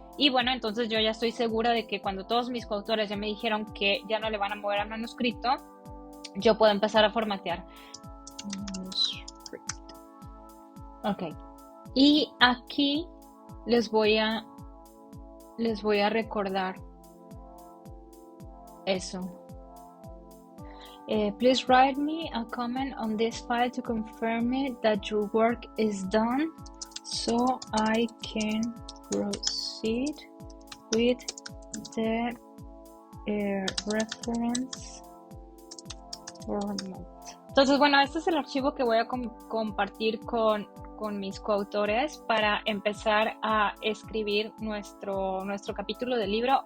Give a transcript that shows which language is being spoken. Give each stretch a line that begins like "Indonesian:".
Spanish: Y bueno, entonces yo ya estoy segura de que cuando todos mis coautores ya me dijeron que ya no le van a mover al manuscrito, yo puedo empezar a formatear. Ok. Y aquí les voy a recordar eso.
English: Please write me a comment on this file to confirm that your work is done so I can proceed with the reference format.
Spanish: Entonces, bueno, este es el archivo que voy a compartir con mis coautores para empezar a escribir nuestro capítulo del libro.